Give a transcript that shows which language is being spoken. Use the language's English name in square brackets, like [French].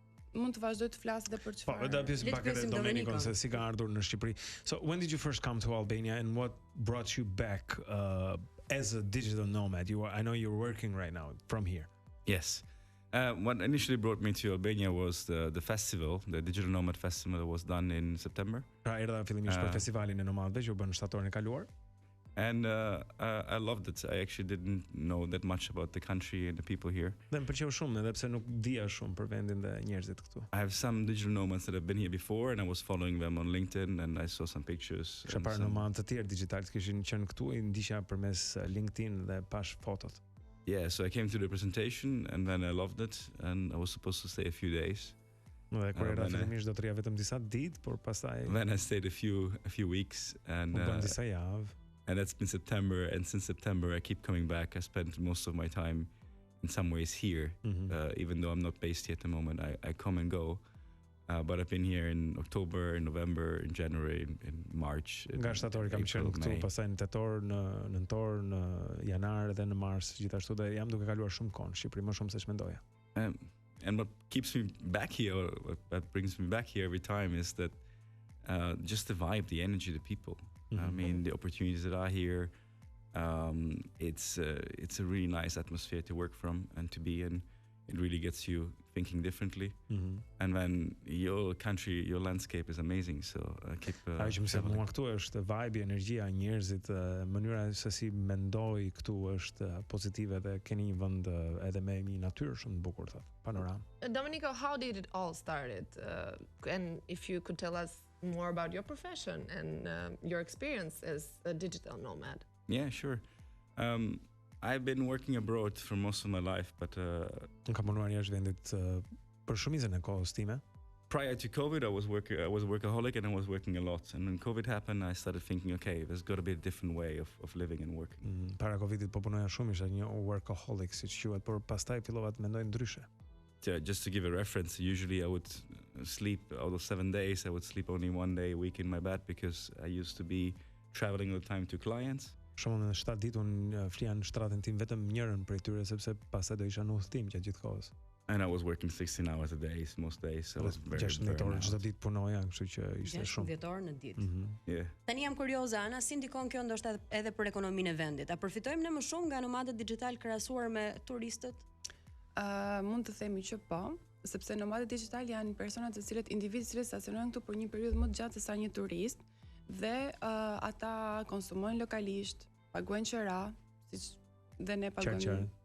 [Albanian] Mund të vazhdoj të flas edhe për çfarë. Po, do të pyesim pak edhe Domenicon se si ka ardhur në Shqipëri. [English] So, when did you first come to Albania and what brought you back as a digital nomad? I know you're working right now from here. Yes. What initially brought me to Albania was the festival, the Digital Nomad Festival that was done in September. [Albanian] Pra erdha fillimisht për festivalin e nomadëve që u bën në shtatorin e kaluar. [English] And I loved it. I actually didn't know that much about the country and the people here. [Albanian] Dhe më pëlqeu shumë edhe pse nuk dija shumë për vendin dhe njerëzit këtu. [English] I have some digital nomads that have been here before and I was following them on LinkedIn and I saw some pictures. [Albanian] Kisha parë nomadë të tjerë digital që kishin qenë këtu, i ndiqja përmes LinkedIn dhe pash fotot. [English] Yeah, so I came to the presentation and then I loved it and I was supposed to stay a few days. [Albanian] Dhe kur era fillimisht do të rija vetëm disa ditë, por pastaj [English] Then I stayed a few weeks and [Albanian] disa javë. [English] And that's been September, and since September I keep coming back. I spent most of my time in some ways here, even though I'm not based here at the moment. I come and go. But I've been here in October, in November, in January, in March. [Albanian] Nga shtatori kam qenë këtu, pastaj në tetor, në nëntor, në janar dhe në mars, gjithashtu dhe jam duke kaluar shumë kohë në Shqipëri, më shumë se ç'mendoja. [English] And what keeps me back here, or what brings me back here every time is that just the vibe, the energy, the people. I mean, the opportunities that are here. It's a really nice atmosphere to work from and to be in. It really gets you thinking differently. And then your country, your landscape is amazing. So keep. [Albanian] Ajo që më sjell mua këtu është vibe, energjia, njerëzit, mënyra se si mendoj këtu është pozitive dhe keni një vend edhe me një natyrë shumë të bukur, thotë. Panoram. [English] Domenico, how did it all started? And if you could tell us more about your profession and your experience as a digital nomad. Yeah, sure. I've been working abroad for most of my life, but [Albanian] kam punuar jashtë vendit për shumicën e kohës time. [English] Prior to COVID, I was a workaholic and I was working a lot. And when COVID happened, I started thinking, okay, there's got to be a different way of living and working. [Albanian] Para Covidit po punoja shumë, isha një workaholic, siç quhet, por pastaj fillova të mendoj ndryshe. [English] Just to give a reference, usually I would sleep out of 7 days, I would sleep only 1 day a week in my bed because I used to be traveling all the time to clients. [Albanian] Shumë në 7 ditë unë flija në shtratin tim vetëm njërën prej tyre sepse pastaj do isha në udhtim gjatë gjithë kohës. [English] And I was working 16 hours a day most days. So I was very [Albanian] 16 orë çdo ditë punoja, kështu që ishte shumë. 10 orë në ditë. [English] Yeah. [Albanian] Tani jam kurioze, Ana, si ndikon kjo ndoshta edhe për ekonominë e vendit? A përfitojmë ne më shumë nga nomadët digital krahasuar me turistët? Mund të themi që po, sepse nomadët digital janë persona të cilët individë që stacionohen këtu për një periudhë më të gjatë se sa një turist dhe ata konsumojnë lokalisht, paguajnë qira, siç dhe ne paguajmë.